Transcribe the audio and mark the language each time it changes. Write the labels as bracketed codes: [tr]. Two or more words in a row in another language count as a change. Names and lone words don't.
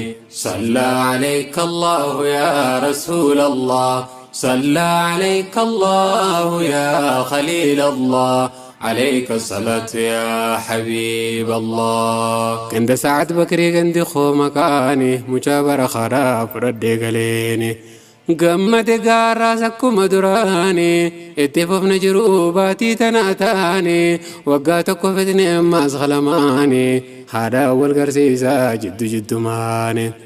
[ar] صلى عليك الله يا رسول الله، صلى عليك الله يا خليل الله. عليك الصلاة يا حبيب الله. [om] Ganda Saad Bakrii gandi koo makaani, mucaa bara karaa fudhadhee galeeni. Gammade gaarraas akkuma duraani, itti fufne jiru baatii tana taani. Waggaa tokko fitne ammaas qalamaani, haadha wal garsiisaa jiddu jiddumaani.